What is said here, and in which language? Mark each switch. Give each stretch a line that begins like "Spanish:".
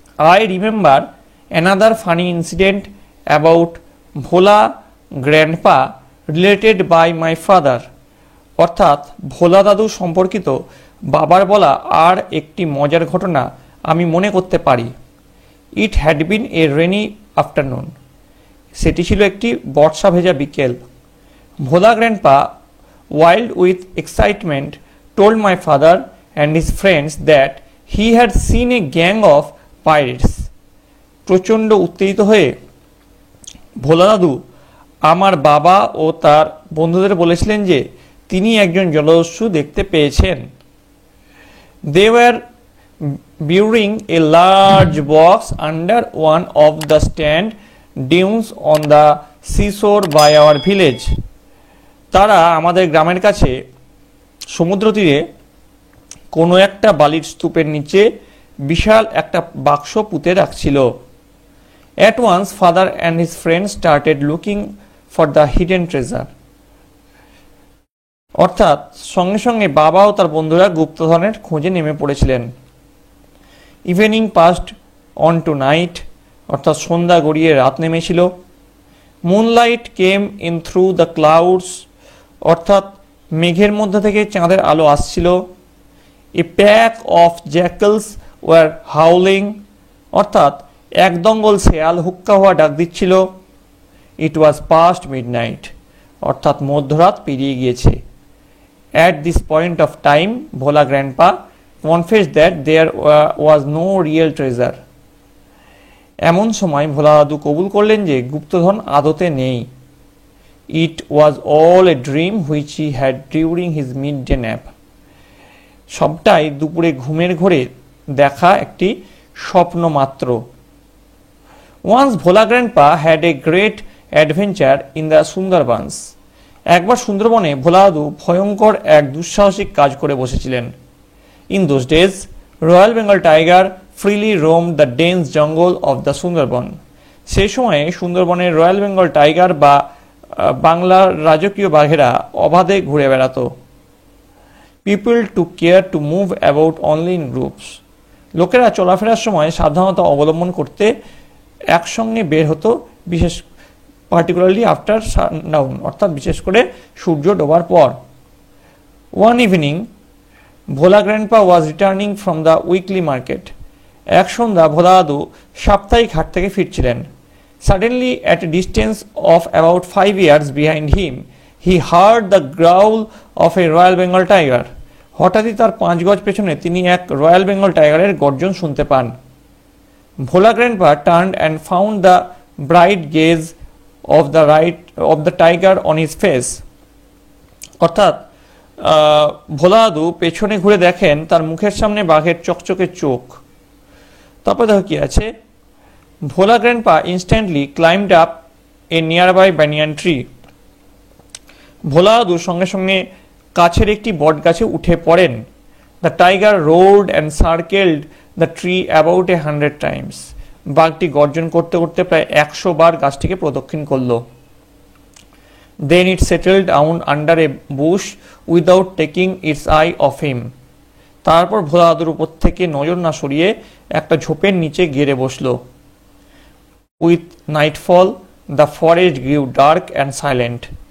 English: I remember another funny incident about Bhola grandpa related by my father,
Bangla: অর্থাৎ ভোলা দাদু সম্পর্কিত বাবার বলা আর একটি মজার ঘটনা আমি মনে করতে পারি।
English: it had been a rainy afternoon,
Bangla: সেটি ছিল একটি বর্ষা ভেজা বিকেল।
English: Bhola Grandpa, wild with excitement, told my father and his friends that he had seen a gang of pirates.
Bangla: প্রচণ্ড উত্তেজিত হয়ে ভোলা দাদু আমার বাবা ও তার বন্ধুদের বলেছিলেন যে তিনি একজন জলদস্যু দেখতে পেয়েছেন।
English: They were burying a large box under one of the sand dunes on the seashore by our village.
Bangla: তারা আমাদের গ্রামের কাছে সমুদ্র তীরে কোনো একটা বালির স্তূপের নিচে বিশাল একটা বাক্স পুঁতে রাখছিল।
English: At once father and his friends started looking for the hidden treasure.
Bangla: অর্থাৎ সঙ্গে সঙ্গে বাবা ও তার বন্ধুরা গুপ্তধনের খোঁজে নেমে পড়েছিলেন।
English: evening passed on to night,
Bangla: অর্থাৎ সন্ধ্যা গড়িয়ে রাত নেমেছিল।
English: moonlight came in through the clouds,
Bangla: অর্থাৎ মেঘের মধ্যে থেকে চাঁদের আলো আসছিল।
English: a pack of jackals were howling,
Bangla: অর্থাৎ এক দঙ্গল শেয়াল হুক্কা হওয়া ডাক দিচ্ছিল।
English: it was past midnight,
Bangla: অর্থাৎ মধ্যরাত পেরিয়ে গিয়েছে।
English: at this point of time Bhola grandpa confessed that there was no real treasure,
Bangla: এমন সময় ভোলা দাদু কবুল করলেন যে গুপ্তধন আদতে নেই।
English: It was all a dream which he had during his midday nap.
Bangla: সবটাই দুপুরে ঘুমের ঘোরে দেখা একটি স্বপ্ন মাত্র।
English: Once Bhola Grandpa had a great adventure in the Sundarbans.
Bangla: একবার সুন্দরবনে ভোলা দাদু ভয়ঙ্কর এক দুঃসাহসিক কাজ করে বসেছিলেন।
English: In those days, Royal Bengal tiger freely roamed the dense jungle of the Sundarban.
Bangla: সেই সময়ে সুন্দরবনের রয়্যাল বেঙ্গল টাইগার বা বাংলার রাজকীয় বাঘেরা অবাধে ঘুরে বেড়াত।
English: people to care to move about only in groups,
Bangla: লোকেরা চলাফেরার সময় সাবধানতা অবলম্বন করতে একসঙ্গে বের হতো, বিশেষ
English: particularly after sundown,
Bangla: অর্থাৎ বিশেষ করে সূর্য ডোবার পর।
English: one evening Bhola grandpa was returning from the weekly market,
Bangla: এক সন্ধ্যা ভোলা দাদু সাপ্তাহিক হাট থেকে ফিরছিলেন।
English: Suddenly, at a distance of about 5 yards behind him, he heard the growl of a Royal Bengal tiger.
Bangla: হঠাৎই তার 5 গজ পেছনে তিনি এক রয়্যাল বেঙ্গল টাইগারের গর্জন শুনতে পান।
English: Bhola Grandpa turned and found the bright gaze of the tiger on his face.
Bangla: অর্থাৎ ভোলা দাদু পেছনে ঘুরে দেখেন তার মুখের সামনে বাঘের চকচকে চোখ। তারপর দেখো কি আছে,
English: Bhola grandpa instantly climbed up a nearby banyan tree.
Bangla: ভোলা দাদু সঙ্গে সঙ্গে কাছের একটি বট গাছে উঠে পড়েন।
English: The tiger roared and circled the tree about 100 times.
Bangla: বাঘটি গর্জন করতে করতে প্রায় 100 বার গাছটিকে প্রদক্ষিণ করল।
English: Then it settled down under a bush without taking its eye off him.
Bangla: তারপর ভোলা দাদুর উপর থেকে নজর না সরিয়ে একটা ঝোপের নিচে গেড়ে বসল।
English: With nightfall, the forest grew dark and silent.